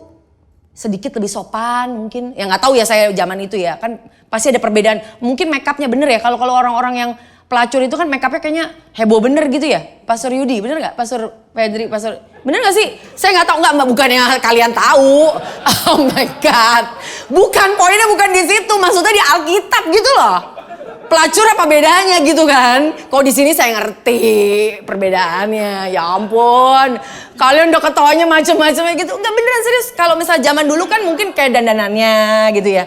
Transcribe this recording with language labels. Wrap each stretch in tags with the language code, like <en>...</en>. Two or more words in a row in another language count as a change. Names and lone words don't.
<id>Sedikit lebih sopan mungkin, ya nggak tahu ya saya zaman itu ya, kan pasti ada perbedaan. Mungkin make upnya bener ya, kalau orang-orang yang pelacur itu kan make upnya kayaknya heboh bener gitu ya. Pastor Yudi, bener nggak? Pastor Pedri, bener nggak sih? Saya nggak tahu, nggak, bukan yang kalian tahu.</id> <en>Oh my God,</en> <id>poinnya bukan di situ, maksudnya di Alkitab gitu loh. Pelacur apa bedanya gitu kan? Kok di sini saya ngerti perbedaannya. Ya ampun, kalian udah ketawanya macam-macam gitu. Enggak, beneran serius. Kalau misalnya zaman dulu kan mungkin kayak dandanannya gitu ya.</id>